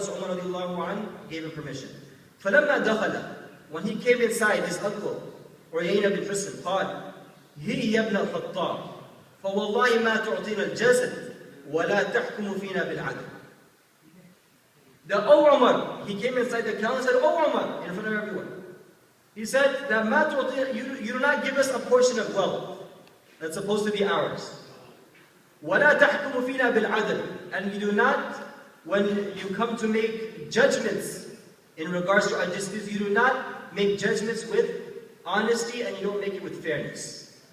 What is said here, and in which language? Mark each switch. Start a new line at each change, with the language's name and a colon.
English: So Umar radiallahu anhu gave him permission.
Arabic: فَلَمَّا دَخَلَ.
English: When he came inside, his uncle, Uyayna bin Husn,
Arabic: قال هِي يَبْنَ الْخَطَّابِ فَوَاللَّهِ مَا تُعْطِينَ الْجَزَدِ وَلَا تَحْكُمُ فِينَا بِالْعَدْلِ.
English: The Umar, he came inside the council and said, Umar, in front of everyone. He said that you do not give us a portion of wealth that's supposed to be ours.
Arabic: وَلَا تَحْكُمُ فِينَا بِالْعَدْلِ.
English: And you do not, when you come to make judgments in regards to our disputes, you do not make judgments with honesty and you don't make it with fairness.